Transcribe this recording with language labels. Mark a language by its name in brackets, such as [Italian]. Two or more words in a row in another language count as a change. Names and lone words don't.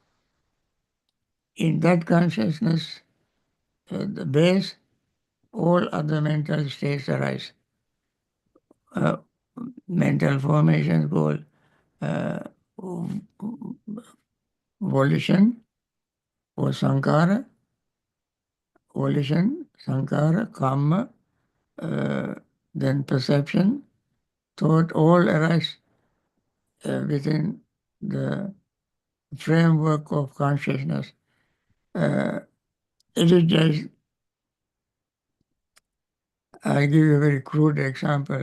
[English] In that consciousness, the base, all other mental states arise. Mental formations called volition or sankhara, volition, sankhara, karma, then perception, thought, all arise within the framework of consciousness. It is just, I'll give you a very crude example.